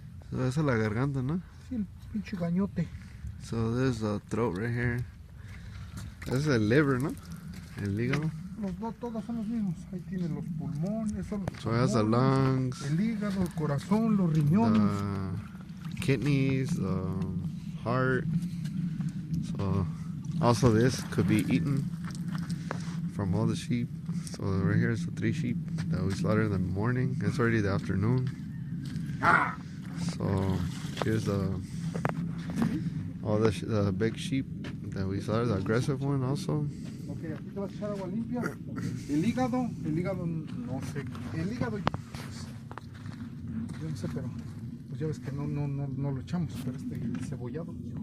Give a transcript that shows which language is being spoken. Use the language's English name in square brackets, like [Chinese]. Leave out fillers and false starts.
[Spanish] So esa es la garganta, ¿no? Sí, el pinche gañote. [English] So there's the throat right here. This is [Spanish] el liver, ¿no? El hígado. Los dos, todos son los mismos. Ahí tiene los pulmones, son los [English] So it has the lungs, [Spanish] el hígado, el corazón, los riñones. [English] the kidneys, the heart. So Also, this could be eaten from all the sheep. So right here is the 3 sheep that we slaughtered in the morning. It's already the afternoon. So here's all the big sheep that we slaughtered, the aggressive one also. [Spanish] Ok, aquí te vas a echar agua limpia. El hígado no sé. El hígado, yo no sé, pero pues ya ves que no lo echamos, pero el cebollado.